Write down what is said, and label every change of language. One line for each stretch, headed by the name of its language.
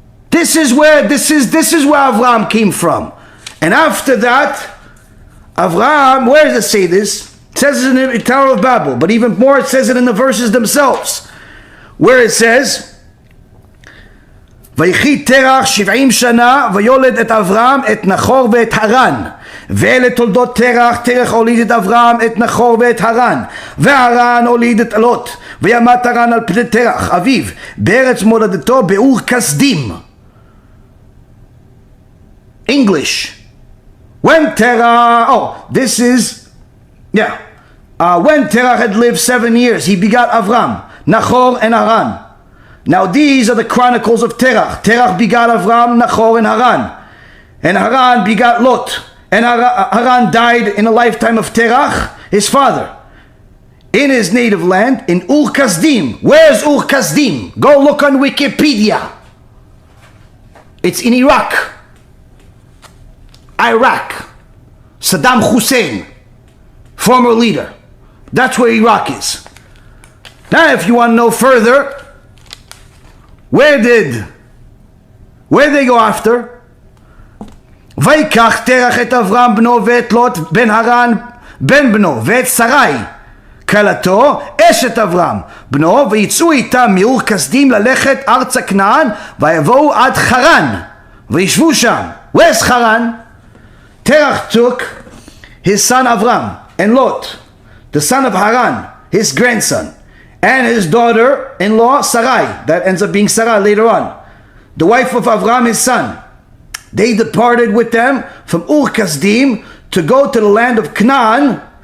English: This is where Avraham came from. And after that, Avraham, where does it say this? It says it in the Tower of Babel, but even more it says it in the verses themselves, where it says,
Hebrew: ויחי תרח 70 שנה ויולד את אברהם את נחור ואת הרן ואלה תולדות תרח. תרח הוליד את אברהם את נחור ואת הרן והרן הוליד את לוט וימת הרן על פני תרח אביו בארץ מולדתו באור כסדים.
English: English. When Terach, this is, when Terach had lived 7 years, he begot Avram, Nachor, and Haran. Now these are the chronicles of Terach. Terach begot Avram, Nachor, and Haran. And Haran begot Lot. And Haran died in the lifetime of Terach, his father, in his native land, in Ur Kasdim. Where's Ur Kasdim? Go look on Wikipedia. It's in Iraq. Iraq. Saddam Hussein, former leader. That's where Iraq is. Now, if you want to know further, where did they go after?
Hebrew: ויקח תרח את אברהם בנו ואת לוט בן הרן בן בנו ואת שרי כלתו אשת אברהם בנו ויצאו איתם מאור כשדים ללכת ארצה כנען ויבואו עד חרן וישבו שם.
English: Where's Haran? Terach took his son Avram and Lot, the son of Haran, his grandson, and his daughter-in-law Sarai, that ends up being Sarah later on, the wife of Avram, his son. They departed with them from Ur Kasdim to go to the land of Canaan.